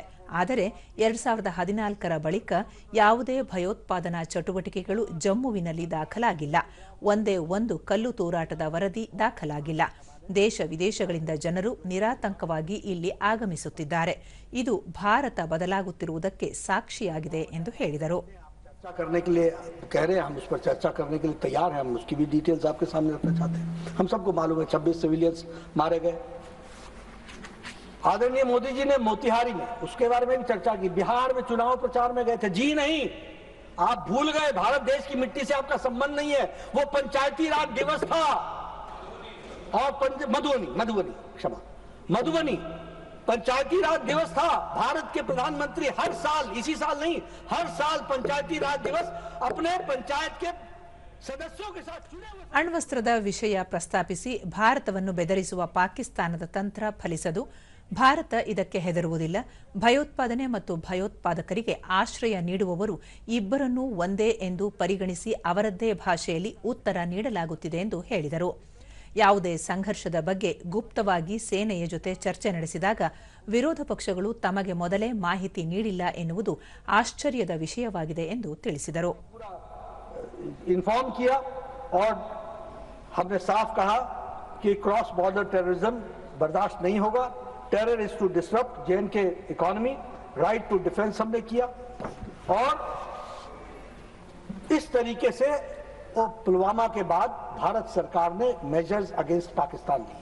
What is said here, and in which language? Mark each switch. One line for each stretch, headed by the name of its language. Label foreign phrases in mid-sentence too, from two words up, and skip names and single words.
Kannada: ಆದರೆ 2014ರ ಬಳಿಕ ಯಾವುದೇ ಭಯೋತ್ಪಾದನಾ ಚಟುವಟಿಕೆಗಳು ಜಮ್ಮುವಿನಲ್ಲಿ ದಾಖಲಾಗಿಲ್ಲ. ಒಂದೇ ಒಂದು ಕಲ್ಲು ತೂರಾಟದ ವರದಿ ದಾಖಲಾಗಿಲ್ಲ. ದೇಶ ವಿದೇಶಗಳಿಂದ ಜನರು ನಿರಾತಂಕವಾಗಿ ಇಲ್ಲಿ ಆಗಮಿಸುತ್ತಿದ್ದಾರೆ. ಇದು ಭಾರತ ಬದಲಾಗುತ್ತಿರುವುದಕ್ಕೆ ಸಾಕ್ಷಿಯಾಗಿದೆ ಎಂದು ಹೇಳಿದರು.
Hindi: चर्चा करने के लिए कह रहे हैं, हम उस पर चर्चा करने के लिए तैयार हैं. हम उसकी भी डिटेल्स आपके सामने रखना चाहते हैं. हम सबको मालूम है 26 सिविलियंस मारे गए. आदरणीय मोदी जी ने मोतिहारी में उसके बारे में भी चर्चा की. बिहार में चुनाव प्रचार में गए थे. जी नहीं, आप भूल गए. भारत देश की मिट्टी से आपका संबंध नहीं है. वो पंचायती राज दिवस था. और मधुबनी पंचायती राज दिवस था. भारत के प्रधानमंत्री हर साल, इसी साल नहीं, हर साल पंचायती राज दिवस अपने पंचायत के सदस्यों के साथ जुड़े हुए.
Kannada: ಅಣ್ವಸ್ತ್ರದ ವಿಷಯ ಪ್ರಸ್ತಾಪಿಸಿ ಭಾರತವನ್ನು ಬೆದರಿಸುವ ಪಾಕಿಸ್ತಾನದ ತಂತ್ರ ಫಲಿಸದು. ಭಾರತ ಇದಕ್ಕೆ ಹೆದರುವುದಿಲ್ಲ. ಭಯೋತ್ಪಾದನೆ ಮತ್ತು ಭಯೋತ್ಪಾದಕರಿಗೆ ಆಶ್ರಯ ನೀಡುವವರು ಇಬ್ಬರನ್ನೂ ಒಂದೇ ಎಂದು ಪರಿಗಣಿಸಿ ಅವರದ್ದೇ ಭಾಷೆಯಲ್ಲಿ ಉತ್ತರ ನೀಡಲಾಗುತ್ತಿದೆ ಎಂದು ಹೇಳಿದರು. ಯಾವುದೇ ಸಂಘರ್ಷದ ಬಗ್ಗೆ ಗುಪ್ತವಾಗಿ ಸೇನೆಯ ಜೊತೆ ಚರ್ಚೆ ನಡೆಸಿದಾಗ ವಿರೋಧ ಪಕ್ಷಗಳು ತಮಗೆ ಮೊದಲೇ ಮಾಹಿತಿ ನೀಡಿಲ್ಲ ಎನ್ನುವುದು ಆಶ್ಚರ್ಯದ ವಿಷಯವಾಗಿದೆ ಎಂದು ತಿಳಿಸಿದರು.
Hindi: इन्फॉर्म किया और हमने साफ कहा कि
English: cross border terrorism
Hindi: बर्दाश्त नहीं होगा.
English: Terror is to disrupt J&K economy. right to defence
Hindi: हमने किया और इस तरीके से पुलवामा के बाद भारत सरकार ने
English: measures against Pakistan
Hindi: लिए.